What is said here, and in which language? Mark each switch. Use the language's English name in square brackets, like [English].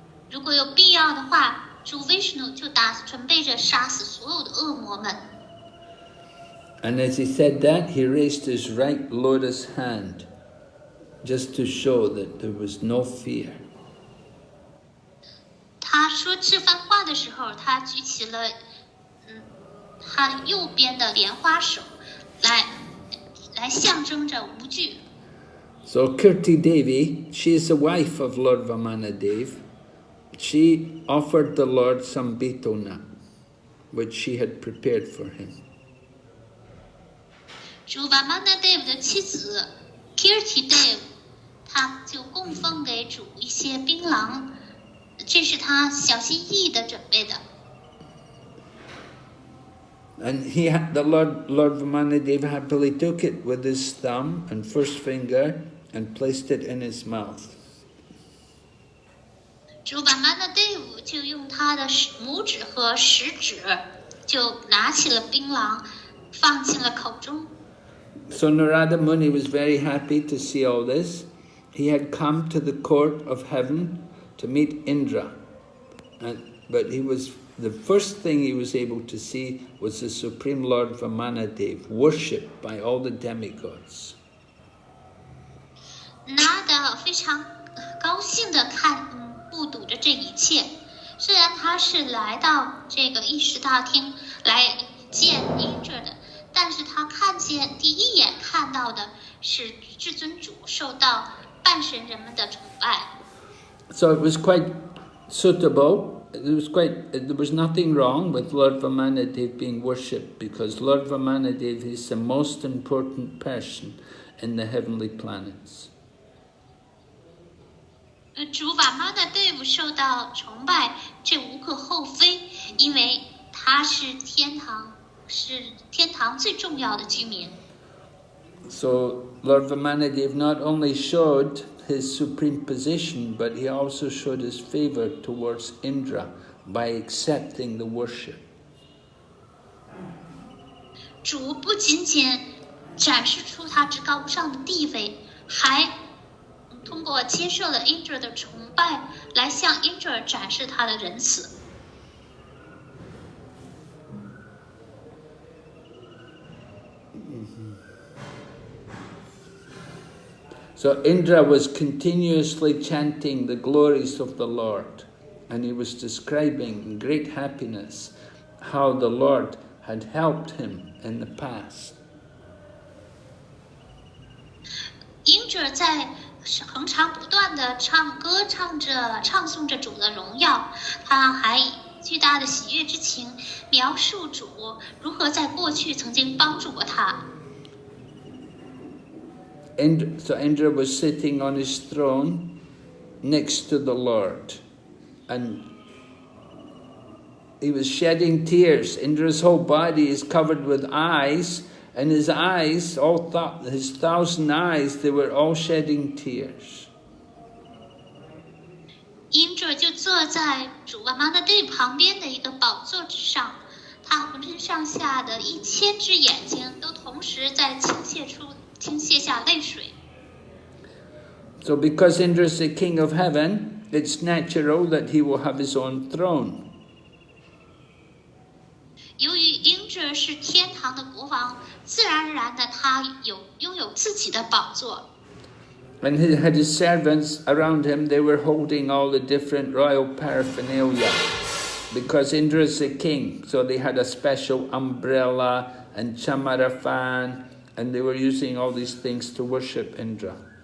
[Chinese] 如果有必要的话，主 Vishnu 就准备着杀死所有的恶魔们。 [English] And as he said that, he raised his right lotus hand, just to show that there was no fear. [Chinese] 他说这番话的时候，他举起了他右边的莲花手，来象征着无惧。 [English] So Kirti Devi, she is the wife of Lord Vamanadev. She offered the Lord some betel nut, which she had prepared for him. [Chinese] 主瓦曼纳德的妻子 Kirti Dev， 他就供奉给主一些槟榔，这是他小心翼翼的准备的。 [English] And the Lord Vamanadev happily took it with his thumb and first finger and placed it in his mouth. [Chinese] 主瓦曼纳德就用他的拇指和食指，就拿起了槟榔，放进了口中。 [English] So Narada Muni was very happy to see all this. He had come to the court of heaven to meet Indra, but the first thing he was able to see was the Supreme Lord Vamanadev, worshipped by all the demigods. [Chinese] Narada 非常高兴的目睹着这一切。虽然他是来到这个议事大厅来见Indra的，但是他第一眼看到的是至尊主受到半神人们的崇拜。 [English] So it was quite suitable. There was nothing wrong with Lord Vamanadev being worshipped, because Lord Vamanadev is the most important person in the heavenly planets. [Chinese] 主瓦曼纳队伍受到崇拜，这无可厚非，因为他是天堂最重要的居民。 [English] So Lord Vamanadev not only showed his supreme position, but he also showed his favor towards Indra by accepting the worship. [Chinese] 主不仅仅展示出他至高无上的地位，还通过接受了 Indra 的崇拜，来向 Indra 展示他的仁慈。 [English] So Indra was continuously chanting the glories of the Lord, and he was describing in great happiness how the Lord had helped him in the past. [Chinese] Indra 在恒常不断的唱诵着主的荣耀，他还以巨大的喜悦之情描述主如何在过去曾经帮助过他。 [English] So Indra was sitting on his throne next to the Lord, and he was shedding tears. Indra's whole body is covered with eyes, and his eyes, his 1,000 eyes, they were all shedding tears. [Chinese] Indra 就坐在主瓦曼纳队旁边的一个宝座之上，他浑身上下的1000只眼睛都同时在倾泻下泪水。 [English] So because Indra is the king of heaven, it's natural that he will have his own throne. [Chinese] 由于 Indra 是天堂的国王，自然而然的他拥有自己的宝座。 [English] And he had his servants around him, they were holding all the different royal paraphernalia. Because Indra is the king, so they had a special umbrella and chamara fan, and they were using all these things to worship Indra.